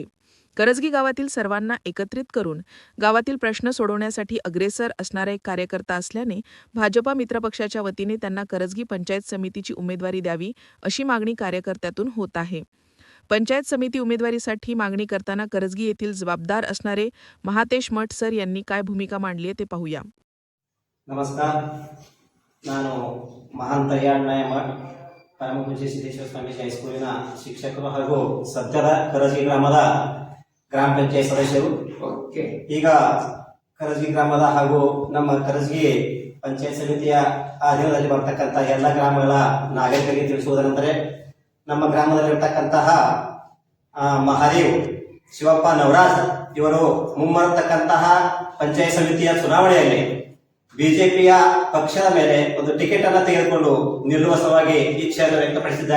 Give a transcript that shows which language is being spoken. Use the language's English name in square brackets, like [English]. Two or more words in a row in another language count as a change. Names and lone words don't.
[Marathi] करजगी गावातील सर्वांना एकत्रित करून गावातील प्रश्न सोडवण्यासाठी अग्रेसर असणारा एक कार्यकर्ता असल्याने भाजपा मित्रपक्षाच्या वतीने त्यांना करजगी पंचायत समितीची उमेदवारी द्यावी अशी मागणी कार्यकर्त्यातून होत आहे। पंचायत समिती उमेदवारीसाठी मागणी करताना करजगी येथील जबाबदार असणारे महातेश मठ सर यांनी काय भूमिका मांडली आहे ते पाहूया। नमस्कार, [Kannada] ನಾನು ಮಹಾಂತಯ್ಯ ಅಣ್ಣಯ್ಯ ಮಠ ಪರಮಪೂಜ್ಯ ಸಿದ್ದೇಶ್ವರ ಸ್ವಾಮೀಜಿ ಹೈಸ್ಕೂಲಿನ ಶಿಕ್ಷಕರು ಹಾಗೂ ಸದ್ಯದ ಕರಜಗಿ ಗ್ರಾಮದ ಗ್ರಾಮ ಪಂಚಾಯತ್ ಸದಸ್ಯರು। ಈಗ ಕರಜಗಿ ಗ್ರಾಮದ ಹಾಗೂ ನಮ್ಮ ಕರಜಗಿ ಪಂಚಾಯತ್ ಸಮಿತಿಯ ಅಧೀನದಲ್ಲಿ ಬರ್ತಕ್ಕಂಥ ಎಲ್ಲ ಗ್ರಾಮಗಳ ನಾಗರಿಕರಿಗೆ ತಿಳಿಸುವುದೆಂದರೆ ನಮ್ಮ ಗ್ರಾಮದಲ್ಲಿರ್ತಕ್ಕಂತಹ ಮಹಾದೇವ್ ಶಿವಪ್ಪ ನವರಾಜ್ ಇವರು ಮುಂಬರತಕ್ಕಂತಹ ಪಂಚಾಯತ್ ಸಮಿತಿಯ ಚುನಾವಣೆಯಲ್ಲಿ ಬಿಜೆಪಿಯ ಪಕ್ಷದ ಮೇಲೆ ಒಂದು ಟಿಕೆಟ್ ಅನ್ನು ತೆಗೆದುಕೊಂಡು ನಿಲ್ಲುವ ಸಲುವಾಗಿ ಇಚ್ಛೆಯನ್ನು ವ್ಯಕ್ತಪಡಿಸಿದ್ದಾರೆ।